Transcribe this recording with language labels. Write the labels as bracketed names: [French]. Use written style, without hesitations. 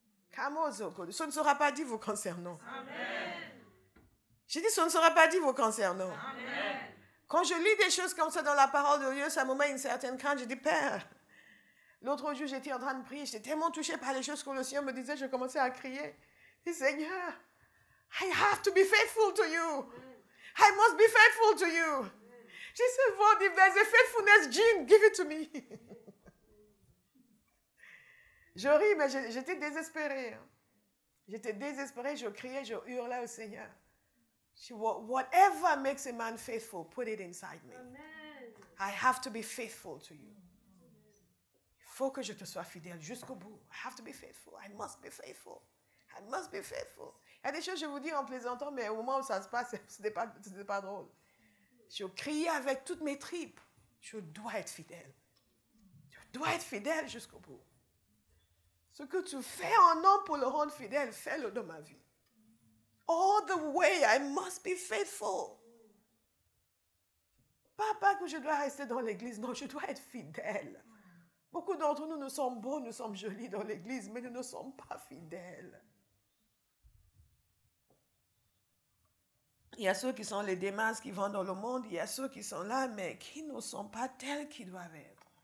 [French] Ce ne sera pas dit vous concernant. Amen. J'ai dit, ce ne sera pas dit vous concernant. Amen. Quand je lis des choses comme ça dans la parole de Dieu, ça me met une certaine crainte. Je dis, Père, l'autre jour, j'étais en train de prier. J'étais tellement touchée par les choses que le Seigneur me disait, je commençais à crier. Je dis, Seigneur, [English] I have to be faithful to you. I must be faithful to you. [French] Je dis, [English] Lord, if there's a faithfulness gene, give it to me. [French] Je ris, mais j'étais désespérée. J'étais désespérée, je criais, je hurlais au Seigneur. [English] Whatever makes a man faithful, put it inside me. Amen. I have to be faithful to you. [French] Il faut que je te sois fidèle jusqu'au bout. [English] I have to be faithful. I must be faithful. I must be faithful. [French] Il y a des choses que je vous dis en plaisantant, mais au moment où ça se passe, ce n'est pas drôle. Je criais avec toutes mes tripes. Je dois être fidèle. Je dois être fidèle jusqu'au bout. Ce que tu fais en homme pour le rendre fidèle, fais-le dans ma vie. [English] All the way, I must be faithful. [French] Pas que je dois rester dans l'église, non, je dois être fidèle. Beaucoup d'entre nous sommes beaux, nous sommes jolis dans l'église, mais nous ne sommes pas fidèles. Il y a ceux qui sont les Démas qui vont dans le monde, il y a ceux qui sont là, mais qui ne sont pas tels qu'ils doivent être.